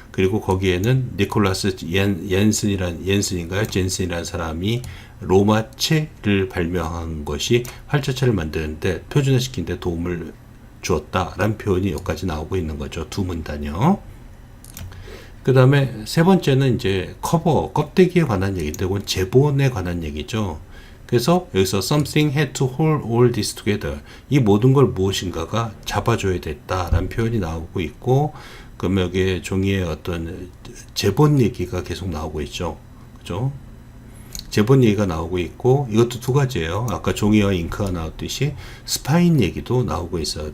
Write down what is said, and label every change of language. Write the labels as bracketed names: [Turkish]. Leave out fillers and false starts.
[Korean] 그리고 거기에는 니콜라스 옌슨이라는 사람이 로마체를 발명한 것이 활자체를 만드는데 표준화시킨 데 도움을 주었다라는 표현이 여기까지 나오고 있는 거죠. 두 문단이요. 그 다음에 세 번째는 이제 커버, 껍데기에 관한 얘기인데, 이건 제본에 관한 얘기죠. 그래서 여기서 [English] something had to hold all this together. [Korean] 이 모든 걸 무엇인가가 잡아줘야 됐다라는 표현이 나오고 있고, 그러면 여기에 종이의 어떤 제본 얘기가 계속 나오고 있죠. 그죠? 제본 얘기가 나오고 있고, 이것도 두 가지예요. 아까 종이와 잉크가 나왔듯이 스파인 얘기도 나오고 있어요.